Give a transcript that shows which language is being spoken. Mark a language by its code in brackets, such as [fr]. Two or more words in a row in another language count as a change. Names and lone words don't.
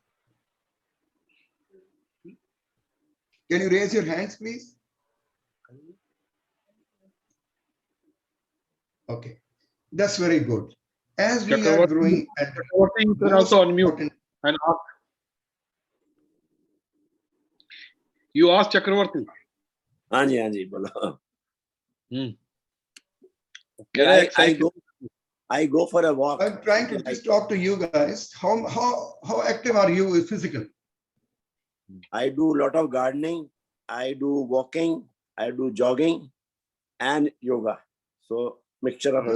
[en] Can you raise your hands, please? Okay, that's very good. As we are Chakravarti, growing at Chakravarti, you can most also unmute important, and ask. You ask Chakravarti. [hi] हाँ जी बोलो. [en] Can I excite you? I go for a walk. I'm trying to just talk to you guys. How active are you with physical? I do a lot of gardening. I do walking. I do jogging, and yoga. So mixture of